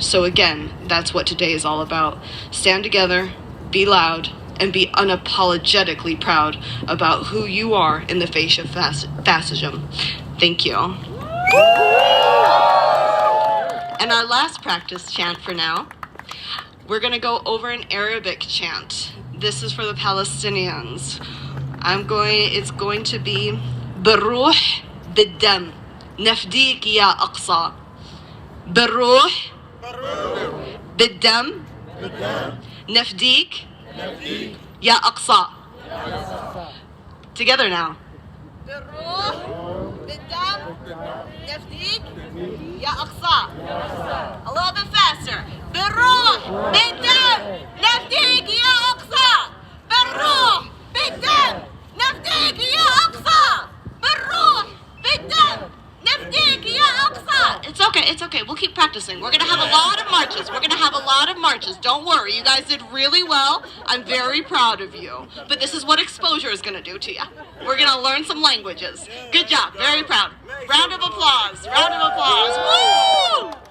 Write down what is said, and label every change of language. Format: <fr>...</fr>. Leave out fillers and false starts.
<en>So again, that's what today is all about. Stand together, be loud, and be unapologetically proud about who you are in the face of fascism. Thank you. And our last practice chant for now, we're gonna go over an Arabic chant. This is for the Palestinians. It's going to be</en> <ar>بالروح بالدم نفديك يا أقصى. بالروح بالدم نفديك يا أقصى.</ar> <en>Together now.</en> <ar>بالروح بالدم نفديك يا أقصى.</ar> <en>A little bit faster.</en> <ar>بالروح بالدم نفديك يا أقصى. بالروح بالدم نفديك يا أقصى. بالروح بالدم نفديك يا أقصى.</ar> <en>It's okay. We'll keep practicing. We're gonna have a lot of marches. Don't worry. You guys did really well. I'm very proud of you. But this is what exposure is gonna do to you. We're gonna learn some languages. Good job. Very proud. Round of applause. Woo!</en>